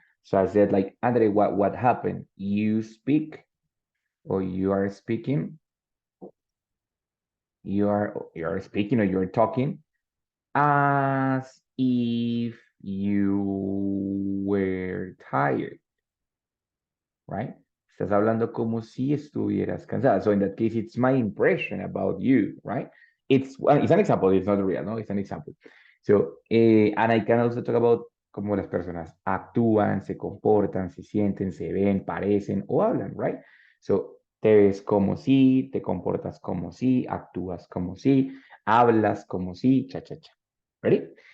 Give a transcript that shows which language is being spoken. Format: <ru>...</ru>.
<en>So I said, like, Andrea, what happened? You speak or you are speaking you're speaking or you're talking as if you were tired, right?</en> <es>Estás hablando como si estuvieras cansada.</es> <en>So in that case, it's my impression about you, right? It's an example. It's not real, no? It's an example. So, and I can also talk about</en> <es>cómo las personas actúan, se comportan, se sienten, se ven, parecen o hablan,</es> <en>right?</en> <es>So, te ves como si, te comportas como si, actúas como si, hablas como si, cha, cha, cha. Ready?</es>